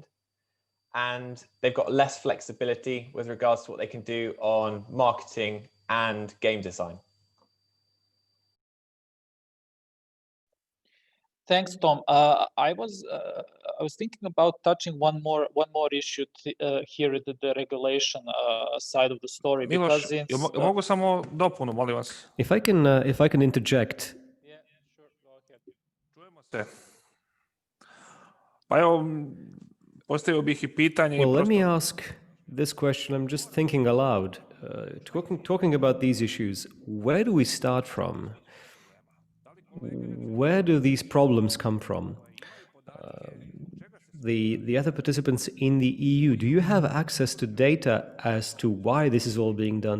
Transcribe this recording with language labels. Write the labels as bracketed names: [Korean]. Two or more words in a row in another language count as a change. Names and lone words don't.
[English] And they've got less flexibility with regards to what they can do on marketing and game design. Thanks, Tom. I was thinking about touching one more issue here at the regulation side of the story. [Serbian] Miloš, mogu samo dopunu, molim vas? [English] If I can interject. Yeah, sure, go ahead. [Serbian] Čujemo se. Pa evo, postavio bih I pitanje. [English] Well, let me ask this question, I'm just thinking aloud, talking about these issues. Where do we start from? Where do these problems come from? The other participants in the EU, do you have access to data as to why this is all being done?